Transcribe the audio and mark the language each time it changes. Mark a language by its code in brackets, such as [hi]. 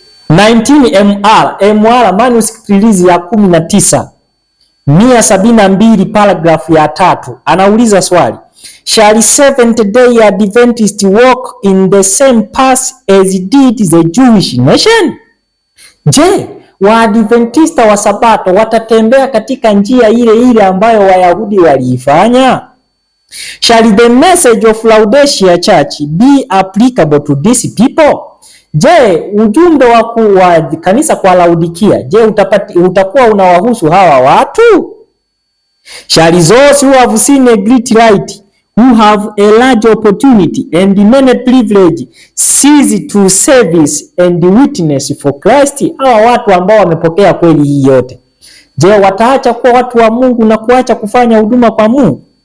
[en] 19 MR manuscript release ya 19/172 paragraph ya 3 [sw] anauliza swali, [en] shall Seventh-day Adventists walk in the same path as did the Jewish nation? [sw] Je, Waadventista wa Sabato watatembea katika njia ile ile ambayo Wayahudi waliifanya? [en] Shall the message of Laodicea Church be applicable to these people? [sw] Je, ujumbe wa kanisa kwa Laodikia, je, utakuwa unawahusu hawa watu? [en] Shall those who have seen a great light, who have a large opportunity and many privilege, cease to service and witness for Christ? [sw] Hawa watu ambao wamepokea kweli hii yote, je, wataacha kuwa watu wa Mungu na kuacha kufanya huduma kwa Mungu?